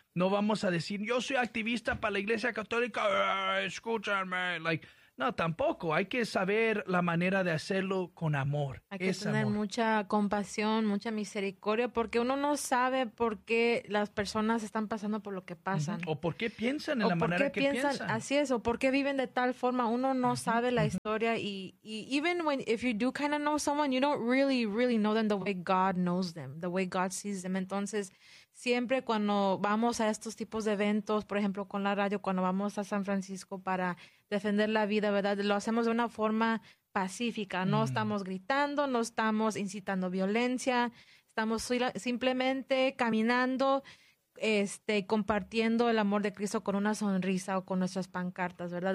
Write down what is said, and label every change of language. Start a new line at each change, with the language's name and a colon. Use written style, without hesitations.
Spanish: No vamos a decir, yo soy activista para la Iglesia Católica, escúchame. Like, No, tampoco. Hay que saber la manera de hacerlo con amor. Hay que es tener amor. Mucha compasión, mucha misericordia, porque uno no sabe por qué las personas están pasando por lo que pasan. Uh-huh. O por qué piensan en o la manera que piensan. Así es, o por qué viven de tal forma. Uno no uh-huh. sabe la uh-huh. historia.
English: Y even when if you do kind of know someone, you don't really, really know them the way God knows them, the way God sees them.
Spanish: Entonces, siempre cuando vamos a estos tipos de eventos, por ejemplo, con la radio, cuando vamos a San Francisco para defender la vida, ¿verdad? Lo hacemos de una forma pacífica. No mm. estamos gritando, no estamos incitando violencia. Estamos simplemente caminando, compartiendo el amor de Cristo con una sonrisa o con nuestras pancartas, ¿verdad?